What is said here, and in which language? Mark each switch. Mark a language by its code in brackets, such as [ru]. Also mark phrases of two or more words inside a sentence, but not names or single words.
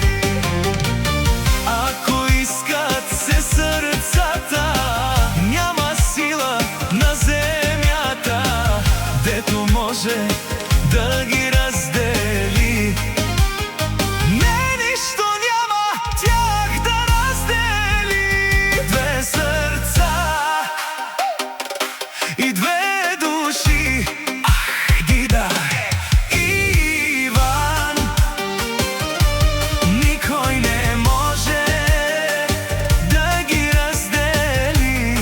[bg] Ако искат се срцата, няма сила на земята, дето може да ги раздели. Не, ништо няма тях да раздели. [mk] Две срца и две души, ах, Дида и Иван. Никој не може да ги раздели.